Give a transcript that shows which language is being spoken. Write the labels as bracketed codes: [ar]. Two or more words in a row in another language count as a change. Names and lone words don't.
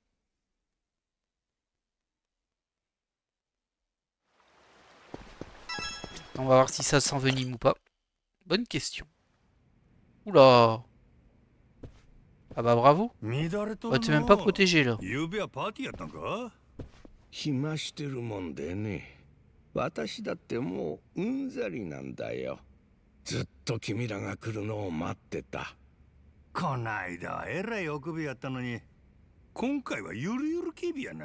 [fr] On va voir si ça s'envenime ou pas. Bonne question. Oula. Ah bah bravo. Bah, t'es même pas protégé là. [ja] 暇してるもんでね。私だってもううんざりなんだよ。ずっと君らが来るのを待ってた。こないだはえらい臆病やったのに、今回はゆるゆる警備やな。